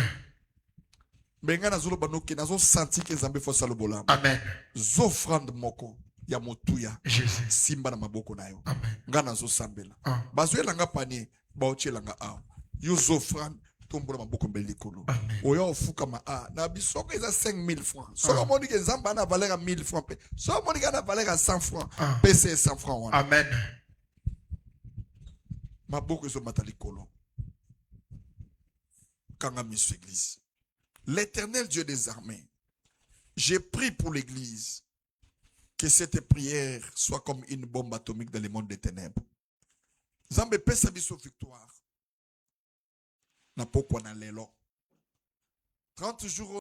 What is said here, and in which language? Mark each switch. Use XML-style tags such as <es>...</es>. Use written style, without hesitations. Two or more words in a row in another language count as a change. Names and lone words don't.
<ln>Benga na zolo banoke na zo senti ke nzambe fo salobola. Amen. Zo offrande moko ya motuya. Jésus. Simba na maboko na yo. Amen. Nga na zo sambela. Ah. Bazuela nga panier, ba ochela nga aw. Yo zo offrande tombola maboko mbeli likolo. Amen. Oya ofuka ma a na bisoko eza 5000 francs. So moni ke nzamba na</ln> <fr>valeur à 1000 francs</fr> <ln>pe. So moni ke na</ln> <fr>valeur à 100 francs.</fr> <ln>Ah. PC 100 francs wana. Amen. Maboko ezo mata likolo. Kanga misu église.</ln> <fr>L'Éternel Dieu des armées, j'ai pris pour l'église que cette prière soit comme une bombe atomique dans le monde des ténèbres.</fr> <ln>Zambe pesa biso victoire. Na pokwa na lelo.</ln> <fr>30 jours</fr>